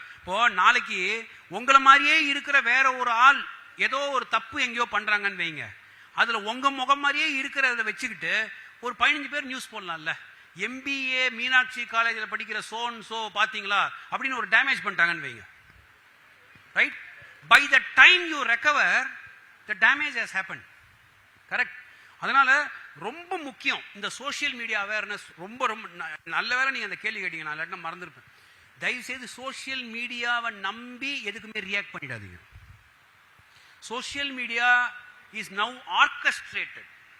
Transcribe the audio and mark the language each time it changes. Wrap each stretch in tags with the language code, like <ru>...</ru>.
<ta>இப்போ நாளைக்கு உங்களை மாதிரியே இருக்கிற வேற ஒரு ஆள் ஏதோ ஒரு தப்பு எங்கேயோ பண்றாங்கன்னு வைங்க, அதுல உங்க முகம் மாதிரியே இருக்கிறத வச்சுக்கிட்டு ஒரு 15 பேர் நியூஸ் போடலாம்ல. MBA மீனாட்சி காலேஜில் படிக்கிற சோ பாத்தீங்களா அப்படின்னு ஒரு டேமேஜ் பண்ணிட்டாங்கன்னு வைங்க.</ta> <en>Right? By the time you recover, the damage has happened. Correct?</en> <ta>அதனால ரொம்ப முக்கியம் இந்த சோஷியல் மீடியா அவேர்னஸ். ரொம்ப ரொம்ப நல்ல வேளை நீங்க அந்த கேள்வி கேட்டீங்க, நான் இல்லாட்டினா மறந்துருப்பேன். தயவு செய்து சோஷியல் மீடியாவை நம்பி எதுக்குமே ரியாக்ட் பண்ணிடாதீங்க.</ta> <en>Social media is now orchestrated.</en>